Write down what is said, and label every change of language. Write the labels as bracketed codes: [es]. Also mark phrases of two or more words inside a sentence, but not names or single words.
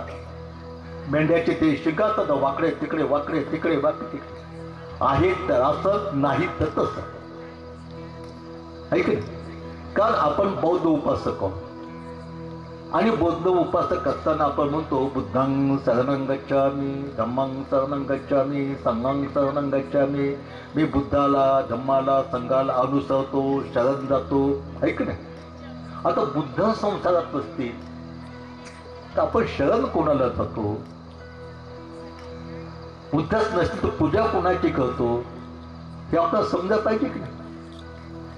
[mr] मेंढ्याचे ते शिंगात वाकडे तिकडे, वाकडे तिकडे, वाकडे तिकडे आहेत तर असं, नाही तर तसं. ऐक, कारण आपण बौद्ध उपासक आहोत, आणि बौद्ध उपासक असताना आपण म्हणतो [pi] बुद्धं शरणं गच्छामि, धम्मं शरणं गच्छामि, संघं शरणं गच्छामि. [mr] मी बुद्धाला, धम्माला, संघाला अनुसरतो, शरण जातो. ऐक ना, आता बुद्ध संसारात नसतील तर आपण शरण कोणाला जातो? बुद्धच नसतील तर पूजा कोणाची करतो हे आपल्याला समजा पाहिजे की नाही?